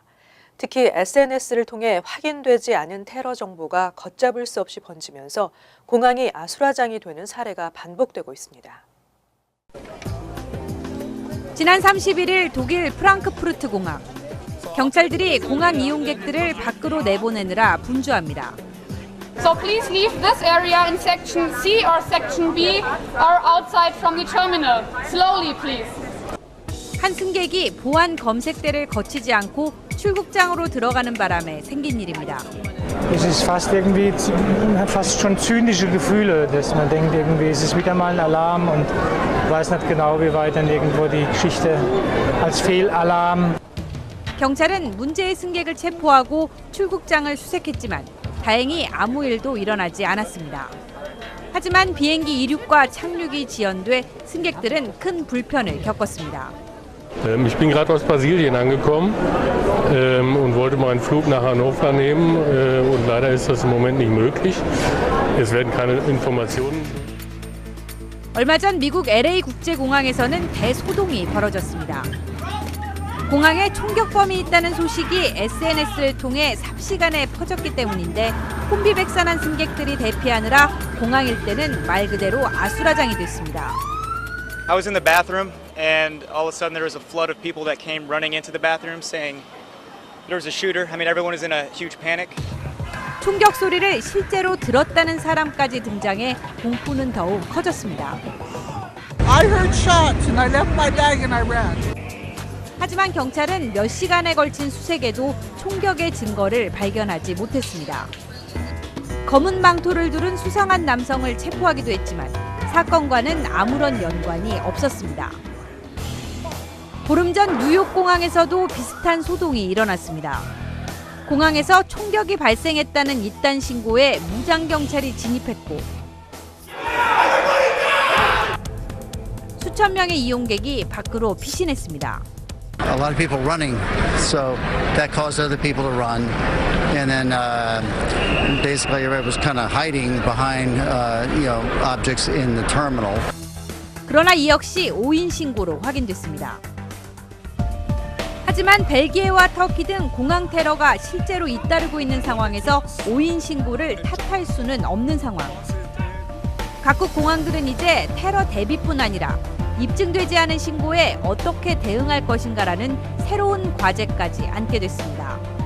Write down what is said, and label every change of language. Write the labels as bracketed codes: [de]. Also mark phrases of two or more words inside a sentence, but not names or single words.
[ko] 특히 SNS를 통해 확인되지 않은 테러 정보가 걷잡을 수 없이 번지면서 공항이 아수라장이 되는 사례가 반복되고 있습니다. 지난 31일 독일 프랑크푸르트 공항. 경찰들이 공항 이용객들을 밖으로 내보내느라 분주합니다. [en] So please leave this area in section C or section B or outside from the terminal. Slowly, please. [ko] 한 승객이 보안 검색대를 거치지 않고 출국장으로 들어가는 바람에 생긴 일입니다. [de] Es ist fast irgendwie, hat fast schon zynische Gefühle, dass man denkt, irgendwie ist es wieder mal ein Alarm und weiß nicht genau, wie weit dann irgendwo die Geschichte als Fehlalarm. [ko] 경찰은 문제의 승객을 체포하고 출국장을 수색했지만 다행히 아무 일도 일어나지 않았습니다. 하지만 비행기 이륙과 착륙이 지연돼 승객들은 큰 불편을 겪었습니다. [de] Ich bin gerade aus Brasilien angekommen und wollte meinen Flug nach Hannover nehmen und leider ist das im Moment nicht möglich. Es werden keine Informationen. [ko] 얼마 전 미국 LA 국제공항에서는 대소동이 벌어졌습니다. 공항에 총격범이 있다는 소식이 SNS를 통해 삽시간에 퍼졌기 때문인데 혼비백산한 승객들이 대피하느라 공항 일대는 말 그대로 아수라장이 됐습니다. [en] I was in the bathroom and all of a sudden there was a flood of people that came running into the bathroom saying there was a shooter. I mean, everyone was in a huge panic. [ko] 총격 소리를 실제로 들었다는 사람까지 등장해 공포는 더욱 커졌습니다. [en] I heard shots and I left my bag and I ran. [ko] 하지만 경찰은 몇 시간에 걸친 수색에도 총격의 증거를 발견하지 못했습니다. 검은 망토를 두른 수상한 남성을 체포하기도 했지만 사건과는 아무런 연관이 없었습니다. 보름 전 뉴욕공항에서도 비슷한 소동이 일어났습니다. 공항에서 총격이 발생했다는 이딴 신고에 무장경찰이 진입했고 수천 명의 이용객이 밖으로 피신했습니다. [en] A lot of people running, so that caused other people to run, and then basically everybody was kind of hiding behind, objects in the terminal. [ko] 그러나 이 역시 오인 신고로 확인됐습니다. 하지만 벨기에와 터키 등 공항 테러가 실제로 잇따르고 있는 상황에서 오인 신고를 탓할 수는 없는 상황. 각국 공항들은 이제 테러 대비뿐 아니라 입증되지 않은 신고에 어떻게 대응할 것인가라는 새로운 과제까지 안게 됐습니다.